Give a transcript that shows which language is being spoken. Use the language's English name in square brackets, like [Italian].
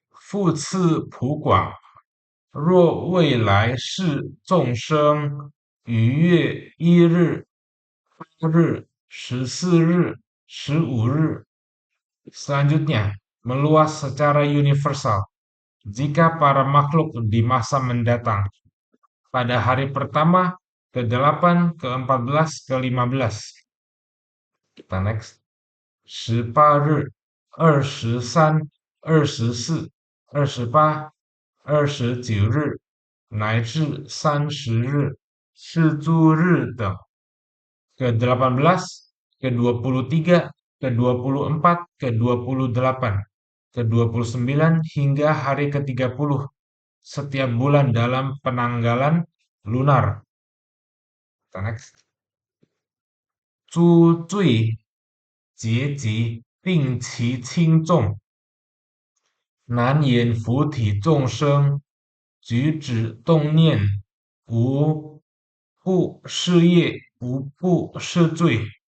[Chinese] 复次普广，若未来世众生逾越1日、8日、14日, [Indonesian] 15日, selanjutnya meluas secara universal jika para makhluk di masa mendatang pada hari pertama, ke-8, ke-14, ke-15. Kita next. [Chinese] 18日、23、24、28、29日乃至30日、是诸日等， [Indonesian] ke-18, ke-23, ke-24, ke-28, ke-29 hingga hari ke-30 setiap bulan dalam penanggalan lunar. Kita next. [Chinese] 诸罪结集，定其轻重，难言佛体众生，举止动念，无不是业，无不是罪。